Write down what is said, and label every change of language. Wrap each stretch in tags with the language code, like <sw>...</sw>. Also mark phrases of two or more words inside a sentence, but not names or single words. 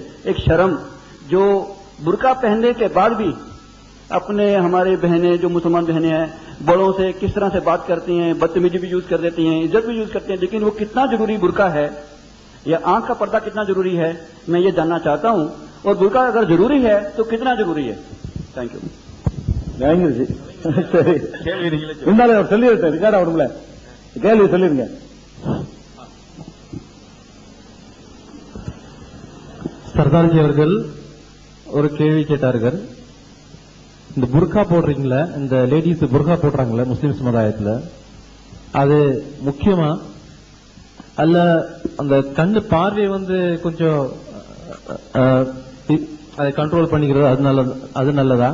<hi>एक शर्म जो बुर्का पहनने के बाद भी अपने हमारे बहनें जो मुसलमान बहनें हैं बड़ों से किस तरह से बात करती हैं, बदतमीजी भी यूज कर देती हैं, इज्जत भी यूज करती हैं, लेकिन वो कितना जरूरी बुर्का है या आंख का पर्दा कितना जरूरी है, मैं ये जानना चाहता हूं। और बुर्का अगर जरूरी है तो कितना जरूरी है?</hi> <en>thank you.</en> <ta>சரி, சொல்லிருக்கேன் ரிகார்ட் அவருங்கள கேள்வி சொல்லிருங்க. சர்தார்ஜி அவர்கள் ஒரு கேள்வி கேட்டார்கள். இந்த புர்கா போடுறீங்களா, இந்த லேடிஸ் புர்கா போடுறாங்களா முஸ்லிம் சமுதாயத்தில், அது முக்கியமா அல்ல அந்த கண்ணு பார்வை கொஞ்சம் அதை கண்ட்ரோல் பண்ணிக்கிறது அது நல்லதா?</ta>